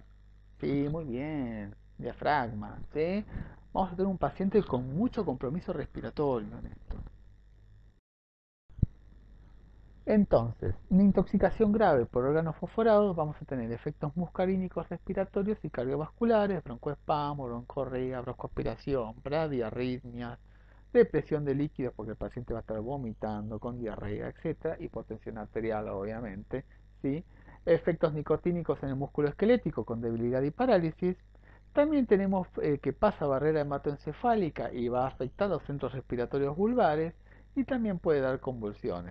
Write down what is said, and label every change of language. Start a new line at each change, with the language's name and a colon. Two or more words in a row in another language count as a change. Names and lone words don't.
Spanish: Sí, muy bien, diafragma, ¿sí? Vamos a tener un paciente con mucho compromiso respiratorio en esto. Entonces, una intoxicación grave por órganos fosforados, vamos a tener efectos muscarínicos respiratorios y cardiovasculares, broncoespasmo, broncorrea, broncoaspiración, bradiarritmias, depresión de líquidos porque el paciente va a estar vomitando con diarrea, etcétera, hipotensión arterial obviamente, ¿sí? Efectos nicotínicos en el músculo esquelético con debilidad y parálisis, También tenemos que pasa barrera hematoencefálica y va a afectar los centros respiratorios vulvares y también puede dar convulsiones.